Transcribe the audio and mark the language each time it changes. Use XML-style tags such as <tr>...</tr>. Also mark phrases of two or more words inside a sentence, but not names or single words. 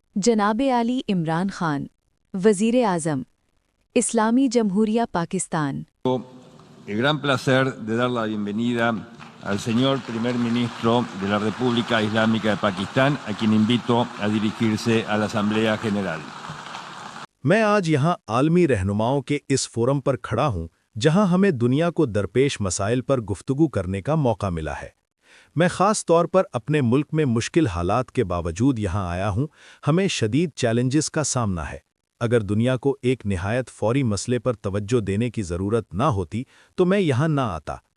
<ur>جناب علی عمران خان وزیر اعظم اسلامی جمہوریہ پاکستان</ur> <es>El gran placer de dar la bienvenida al señor primer ministro de la República Islámica de Pakistán, a quien invito a dirigirse a la Asamblea General.</es> <ur>میں آج یہاں عالمی رہنماؤں کے اس فورم پر کھڑا ہوں جہاں ہمیں دنیا کو درپیش مسائل پر گفتگو کرنے کا موقع ملا ہے۔ میں خاص طور پر اپنے ملک میں مشکل حالات کے باوجود یہاں آیا ہوں۔ ہمیں شدید چیلنجز کا سامنا ہے۔ اگر دنیا کو ایک نہایت فوری مسئلے پر توجہ دینے کی ضرورت نہ ہوتی تو میں یہاں نہ آتا۔</ur>